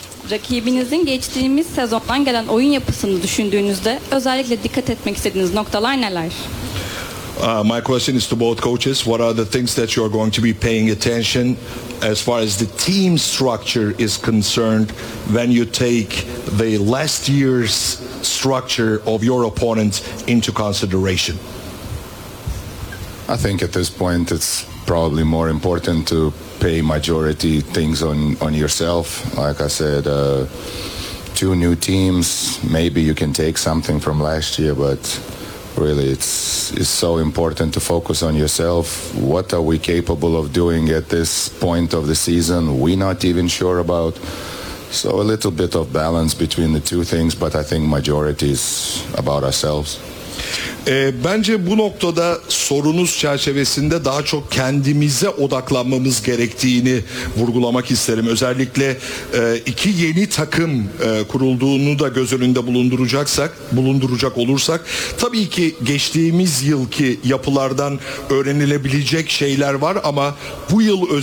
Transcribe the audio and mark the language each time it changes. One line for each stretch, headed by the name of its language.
Turkish: Rakibinizin geçtiğimiz sezondan gelen oyun yapısını düşündüğünüzde özellikle dikkat etmek istediğiniz noktalar neler?
English: My question is to both coaches. What are the things that you are going to be paying attention as far as the team structure is concerned when you take the last year's structure of your opponent into consideration? I think at this point it's probably more important to pay majority things on yourself. Like I said, two new teams, maybe you can take something from last year, but really it's so important to focus on yourself. What are we capable of doing at this point of the season? We're not even sure about. So a little bit of balance between the two things, but I think majority is about ourselves.
Turkish: Bence bu noktada sorunuz çerçevesinde daha çok kendimize odaklanmamız gerektiğini vurgulamak isterim. Özellikle iki yeni takım kurulduğunu da göz önünde bulunduracak olursak, tabii ki geçtiğimiz yılki yapılardan öğrenilebilecek şeyler var ama bu yıl özellikle